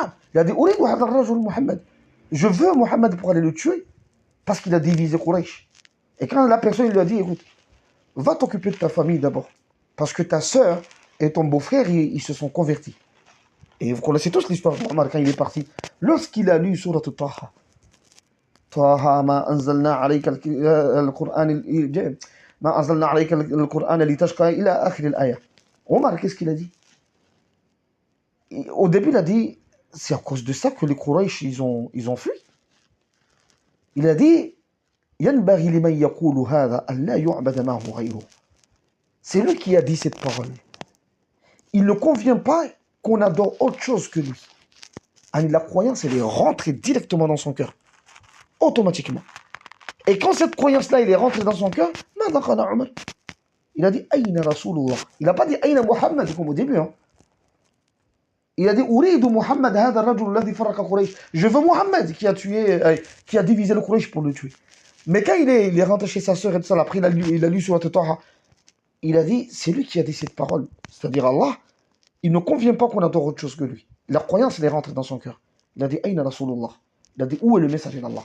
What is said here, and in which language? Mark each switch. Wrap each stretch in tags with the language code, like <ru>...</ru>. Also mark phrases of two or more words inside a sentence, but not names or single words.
<fr>Il a dit, je veux Mohammed pour aller le tuer, parce qu'il a divisé Quraysh. Et quand la personne lui a dit, écoute, va t'occuper de ta famille d'abord, parce que ta sœur et ton beau-frère, ils se sont convertis. Et vous connaissez tous l'histoire d'Omar quand il est parti. Lorsqu'il a lu Surat Taha,</fr> <ar>طه ما أنزلنا عليك القرآن ما أنزلنا عليك القرآن لتشقى إلى آخر الآية.</ar> <fr>Omar, qu'est-ce qu'il a dit? Au début, il a dit, c'est à cause de ça que les Quraysh, ils ont fui. Il a dit,</fr> <ar>ينبغي لمن يقول هذا أن لا يعبد معه غيره.</ar> <fr>C'est lui qui a dit cette parole. Il ne convient pas qu'on adore autre chose que lui. La croyance, elle est rentrée directement dans son cœur. Automatiquement. Et quand cette croyance-là, elle est rentrée dans son cœur, il a dit,</fr> <ar>أين رسول الله.</ar> <fr>Il n'a pas dit, Aïna Muhammad, comme au début. Hein. Il a dit,</fr> <ar>أريد محمد هذا رجل الذي فرق قريش.</ar> <fr>Je veux Muhammad qui a divisé le Quraysh pour le tuer. Mais quand il est rentré chez sa sœur et tout ça, après il a lu sur la Taha, il a dit, c'est lui qui a dit cette parole. C'est-à-dire Allah, il ne convient pas qu'on adore autre chose que lui. La croyance, elle est rentrée dans son cœur. Il a dit,</fr> <ar>أين رسول الله.</ar> <fr>Il a dit, où est le messager d'Allah?</fr>